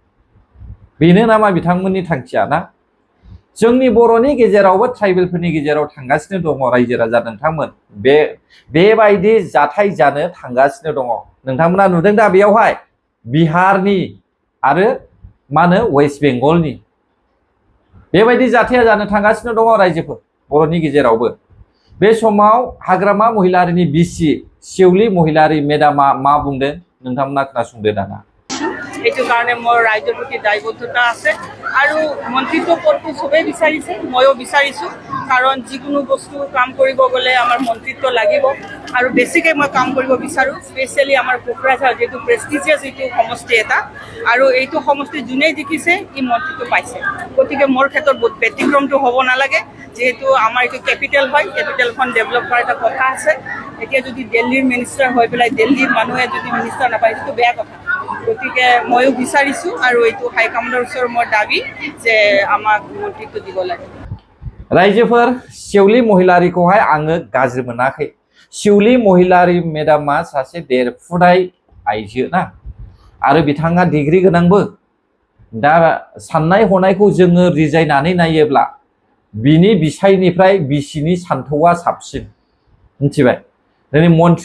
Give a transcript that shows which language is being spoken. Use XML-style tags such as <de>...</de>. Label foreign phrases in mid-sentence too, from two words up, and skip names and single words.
<brx>बेनो नामा बिथांमोननि थांखिया ना जोंनि बर'नि गेजेरावबो ट्राइबेलफोरनि गेजेराव थांगासिनो दङ रायजो राजा नोंथांमोन बेबायदि जाथाय जानो थांगासिनो दङ नोंथांमोना नुदों दा बेयावहाय बिहारनि आरो मा होनो वेस्ट बेंगलनि बेबायदि जाथाया जानो थांगासिनो दङ रायजोफोर बर'नि गेजेरावबो बे समाव हाग्रामा महिलारिनि बिसि शेवली महिलारी मेडामा मा बुंदों नोंथांमोना खोनासंदो दाना</brx> <as>এইটো কাৰণে মোৰ ৰাইজৰ প্ৰতি দায়বদ্ধতা আছে আৰু মন্ত্ৰীত্ব পদটো চবেই বিচাৰিছে ময়ো বিচাৰিছোঁ কাৰণ যিকোনো বস্তু কাম কৰিব গ'লে আমাৰ মন্ত্ৰীত্ব লাগিব আৰু বেছিকৈ মই কাম কৰিব বিচাৰোঁ স্পেচিয়েলি আমাৰ কোকৰাঝাৰ যিটো প্ৰেষ্টিজিয়াছ এইটো সমষ্টি এটা আৰু এইটো সমষ্টি যোনেই দেখিছে ই মন্ত্ৰীত্ব পাইছে গতিকে মোৰ ক্ষেত্ৰত ব্যতিক্ৰমটো হ'ব নালাগে যেহেতু আমাৰ এইটো কেপিটেল হয় কেপিটেলখন ডেভেলপ কৰাৰ এটা কথা আছে এতিয়া যদি দিল্লীৰ মিনিষ্টাৰ হৈ পেলাই দিল্লীৰ মানুহে যদি মিনিষ্টাৰ নাপায় সেইটো বেয়া কথা গতিকে ময়ো বিচাৰিছোঁ আৰু এইটো হাইকমাণ্ডৰ ওচৰত মোৰ দাবী যে আমাক মন্ত্ৰীত্ব দিব লাগে</as> <brx>रायजोफोर शेवली महिलारिखौहाय आङो गाज्रि मोनाखै शेवली महिलारी मेडामा सासे देरफुनाय आइजो ना आरो बिथाङा डिग्री गोनांबो दा साननाय हनायखौ जोङो रिजायनानै नायोब्ला बिनि बिसायनिफ्राय बिसिनि सान्थौआ साबसिन मिथिबाय दिनै मन्थ्रि</brx>